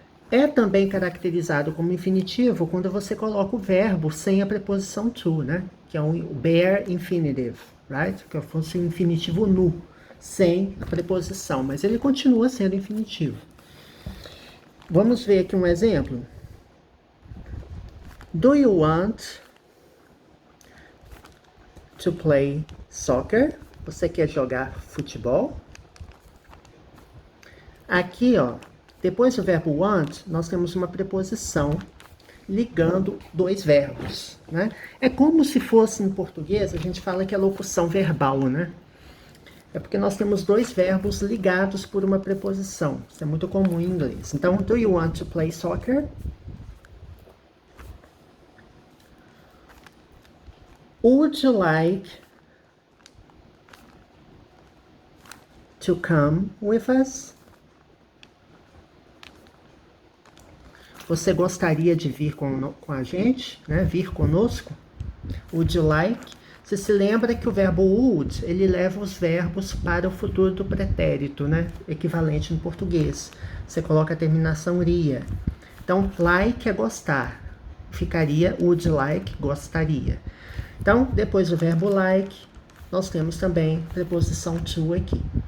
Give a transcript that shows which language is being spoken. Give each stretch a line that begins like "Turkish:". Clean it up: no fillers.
Portuguese: É também caracterizado como infinitivo quando você coloca o verbo sem a preposição to, né? Que é um bare infinitive,
English: right?
Portuguese: Que fosse um infinitivo nu, sem a preposição, mas ele continua sendo infinitivo. Vamos ver aqui um exemplo.
English: Do you want to play soccer?
Portuguese: Você quer jogar futebol? Aqui, ó, depois do verbo want, nós temos uma preposição ligando dois verbos, né? É como se fosse em português, a gente fala que é locução verbal, né? É porque nós temos dois verbos ligados por uma preposição. Isso é muito comum em inglês.
English: Então, do you want to play soccer? Would you like to come with us?
Portuguese: Você gostaria de vir com a gente, né? Vir conosco?
English: Would you like?
Portuguese: Você se lembra que o verbo would, ele leva os verbos para o futuro do pretérito, né? Equivalente no português. Você coloca a terminação iria. Então, like é gostar. Ficaria would like, gostaria. Então, depois do verbo like, nós temos também a preposição to aqui.